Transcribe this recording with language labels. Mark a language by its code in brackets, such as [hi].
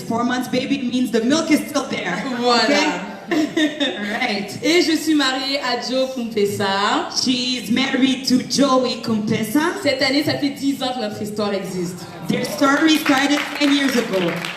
[en] 4 months baby means the milk is still there. [fr] Voilà. [en] Right. [fr] Et je suis mariée à Joe Kumpesa. [en] She's married to Joey Kumpesa. [fr] Cette année, ça fait 10 ans que notre histoire existe. [en] Their story started 10 years ago.